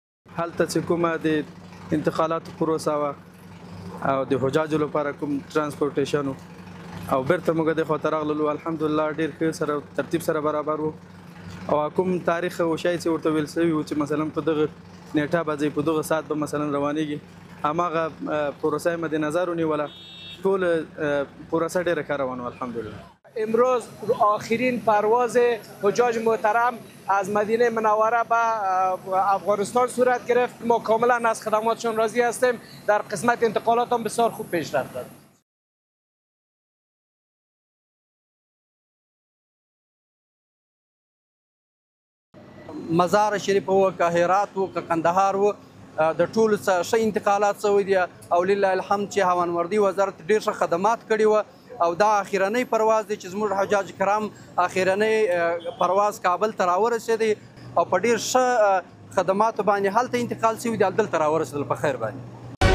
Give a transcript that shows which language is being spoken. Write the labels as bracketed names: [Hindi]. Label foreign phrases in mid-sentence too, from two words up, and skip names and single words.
[Pashto] هلته چې کومه د انتقالاتو پروسه وه او د حجاجو لپاره کوم ترانسپورټیشن او بیرته موږ دې خواته راغللو. الحمدلله ډېر ښه سره ترتیب سره برابر وو او کوم تاریخ او شی چې ورته ویل شوي وو چې مثلا په دغه نیټه به ځئ، په دغه ساعت به مثلا روانېږي، هماغه پروسه یې مد نظر ونیوله. ټول پروسه ډېره ښه روانه وه الحمدلله. [Persian] امروز آخرین پرواز حجاج محترم از مدینه منوره به افغانستان صورت گرفت. ما کاملا از خدماتشان راضی هستیم. در قسمت انتقالات هم بسیار خوب پیشرفت داد. [Pashto] مزار شریف و که هرات و که قندهار و د ټولو څخه ښه انتقالات شوي دي او [Arabic] لله الحمد [Pashto] چې هوانوردي وزارت ډېر ښه خدمات کړي وه او دا اخرنی پرواز دی چې زموږ حجاج کرام اخرنی پرواز کابل ته راورسېدی او په ډېر ښه خدماتو باندې هلته انتقال شوي دي، دلته راورسېدل په خیر باندې.